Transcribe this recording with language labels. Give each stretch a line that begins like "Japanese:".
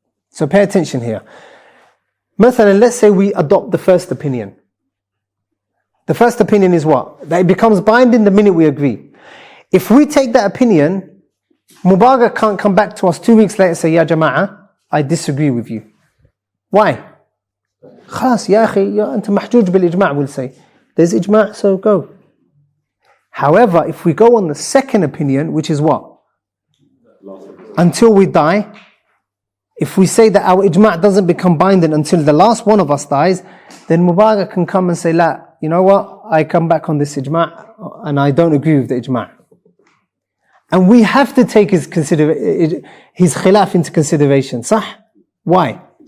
English: So pay attention here. Mathalan, let's say we adopt the first opinion. The first opinion is what? That it becomes binding the minute we agree. If we take that opinion, Mubarak can't come back to us 2 weeks later and say,
Arabic: Ya Jama'ah,
English: I disagree with you. Why?
Arabic: خلاص يا أخي أنت محجوج بالإجماع,
English: we'll say. There's ijma', so go. However, if we go on the second opinion, which is what? Until we die, if we say that our ijma' doesn't become binding until the last one of us dies, then Mubarak can come and say, La, you know what? I come back on this ijma' and I don't agree with the ijma'. And we have to take his khilaf into consideration. Sah? Why?